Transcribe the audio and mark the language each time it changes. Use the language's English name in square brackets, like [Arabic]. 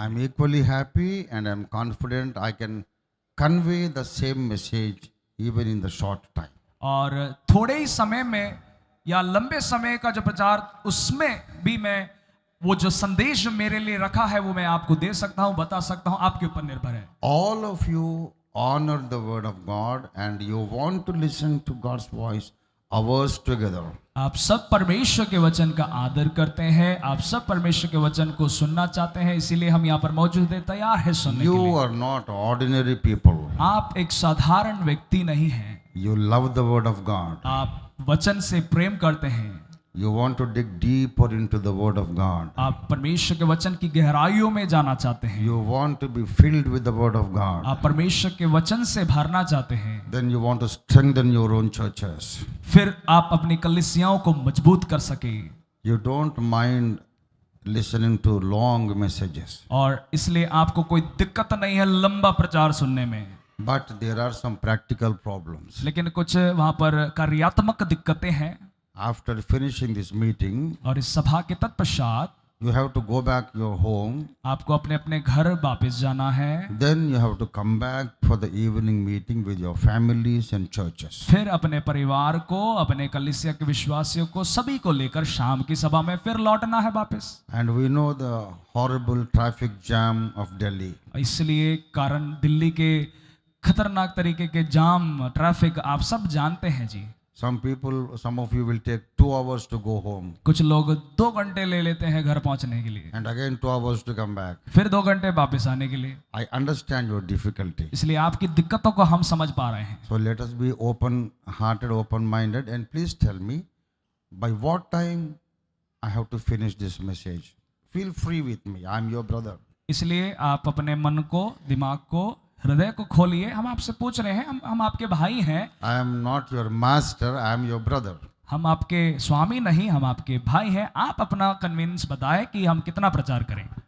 [English] I'm equally happy and I'm confident I can convey the same message even in the short time. [Hindi] और थोड़े ही समय में या लंबे समय का जो प्रचार, उसमें भी मैं वो जो संदेश जो मेरे लिए रखा है वो मैं आपको दे सकता हूं, बता सकता हूं, आपके ऊपर निर्भर है। [English] All of you honor the word of God and you want to listen to God's voice hours together. [Hindi] आप सब परमेश्वर के वचन का आदर करते हैं, आप सब परमेश्वर के वचन को सुनना चाहते हैं, इसीलिए हम यहाँ पर मौजूद हैं, तैयार है सुनने के [English] You [Hindi] लिए। [English] are not ordinary people. [Hindi] आप एक साधारण व्यक्ति नहीं हैं, [English] You love the word of God. [Hindi] आप वचन से प्रेम करते हैं, [English] You want to dig deeper into the word of God. [Hindi] आप परमेश्वर के वचन की गहराइयों में जाना चाहते हैं, [English] You want to be filled with the word of God. [Hindi] आप परमेश्वर के वचन से भरना चाहते हैं, [English] Then you want to strengthen your own churches. [Hindi] फिर आप अपनी कलीसियाओं को मजबूत कर सके। [English] You don't mind listening to long messages. [Hindi] और इसलिए आपको कोई दिक्कत नहीं है लंबा प्रचार सुनने में, [English] But there are some practical problems. [Hindi] लेकिन कुछ वहां पर कार्यात्मक दिक्कतें हैं। [English] After finishing this meeting, [Hindi] और इस सभा के तत्पश्चात [English] you have to go back your home. [Hindi] आपको अपने अपने घर वापस जाना है, [English] Then you have to come back for the evening meeting with your families and churches. [Hindi] फिर अपने परिवार को, अपने कलीसिया के विश्वासियों को, सभी को लेकर शाम की सभा में फिर लौटना है वापस। [English] And we know the horrible traffic jam of Delhi. [Hindi] इसलिए कारण दिल्ली के खतरनाक तरीके के जाम, ट्रैफिक आप सब जानते हैं जी। [English] Some of you will take 2 hours to go home [Hindi] कुछ लोग 2 घंटे ले लेते हैं घर पहुंचने के लिए, [English] and again 2 hours to come back. [Hindi] फिर 2 घंटे वापस आने के लिए। [English] I understand your difficulty. [Hindi] इसलिए आपकी दिक्कतों को हम समझ पा रहे हैं। [English] So let us be open-hearted, open-minded, and please tell me by what time I have to finish this message. Feel free with me. I am your brother. [Hindi] इसलिए आप अपने मन को, दिमाग को, हृदय को खोलिए। हम आपसे पूछ रहे हैं, हम आपके भाई हैं। [English] I am not your master. I am your brother. [Hindi] हम आपके स्वामी नहीं, हम आपके भाई हैं। आप अपना कन्वीनियंस बताएं कि हम कितना प्रचार करें।